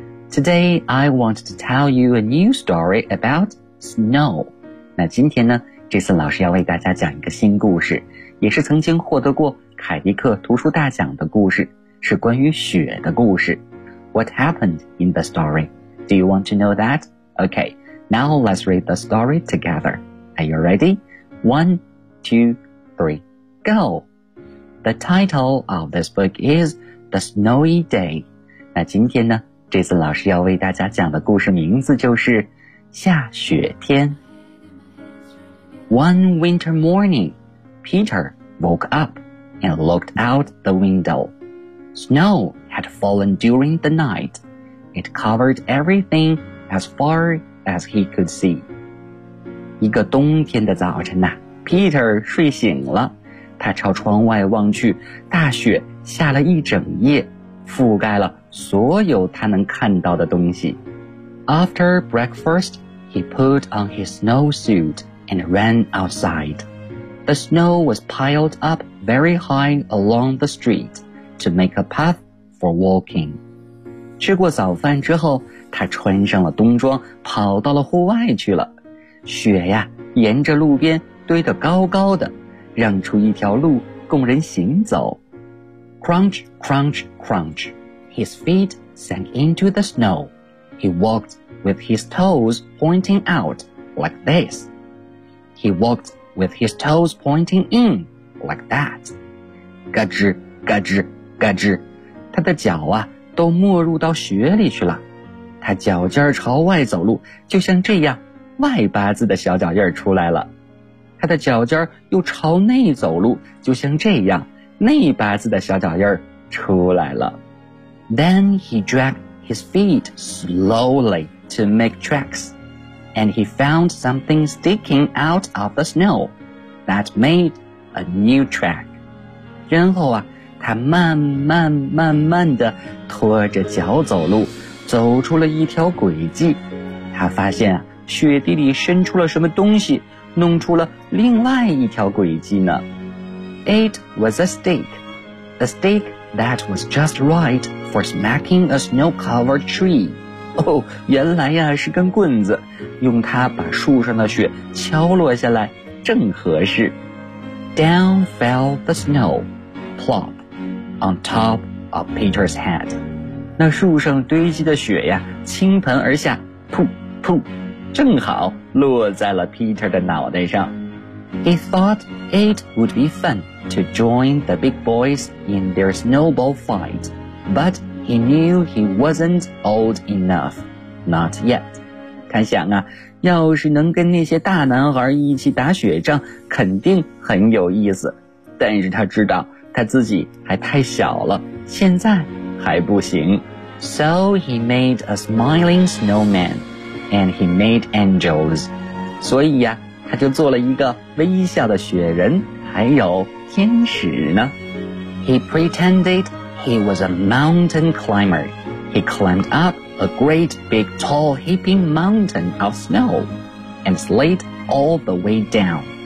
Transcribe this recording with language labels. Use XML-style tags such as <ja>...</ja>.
<en>Today I want to tell you a new story about snow.</en> <zh>那今天呢 Jason 老师要为大家讲一个新故事，也是曾经获得过凯迪克图书大奖的故事，是关于雪的故事。</zh> <en>What happened in the story? Do you want to know that? Okay, now let's read the story together. Are you ready? One, two, three, go! The title of this book is The Snowy Day.</en> <zh>那今天呢，这次老师要为大家讲的故事名字就是下雪天。</zh> <en>One winter morning, Peter woke up and looked out the window. Snow had fallen during the night. It covered everything as far as he could see.</en> <zh>一个冬天的早晨呐、啊、Peter 睡醒了，他朝窗外望去，大雪下了一整夜，覆盖了所有他能看到的东西。</zh> <en>After breakfast, he put on his snowsuit and ran outside. The snow was piled up very high along the street to make a path for walking.</en> <zh>吃过早饭之后，他穿上了冬装，跑到了户外去了。雪呀，沿着路边堆得高高的，让出一条路供人行走。</zh> <en>Crunch, crunch, crunch. His feet sank into the snow. He walked with his toes pointing out like this. He walked with his toes pointing in like that.</en> <zh>嘎吱嘎吱嘎吱，他的脚啊都没入到雪里去了。他脚尖朝外走路，就像这样外八字的小脚印出来了。他的脚尖又朝内走路，就像这样内八字的小脚印出来了。</zh> <en>Then he dragged his feet slowly to make tracks, and he found something sticking out of the snow that made a new track.</en> <zh>然后啊，他慢慢慢慢地拖着脚走路，走出了一条轨迹。他发现啊，雪地里伸出了什么东西，弄出了另外一条轨迹呢。</zh> <en>It was a stick that was just right for smacking a snow-covered tree.</en> <zh>哦，原来呀是根棍子，用它把树上的雪敲落下来，正合适。</zh> <en>Down fell the snow, plop, on top of Peter's head.</en> <zh>那树上堆积的雪呀，倾盆而下，噗噗，正好落在了 Peter 的脑袋上。</zh> <en>He thought it would be fun to join the big boys in their snowball fight, but he knew he wasn't old enough, not yet.</en> <zh>他想啊，要是能跟那些大男孩一起打雪仗，肯定很有意思。但是他知道他自己还太小了，现在还不行。</zh> <en>So he made a smiling snowman, and he made angels.</en> <zh>所以呀，他就做了一个微笑的雪人，还有天使呢。</zh> <en>He pretended he was a mountain climber. He climbed up a great big tall heaping mountain of snow and slid all the way down.</en>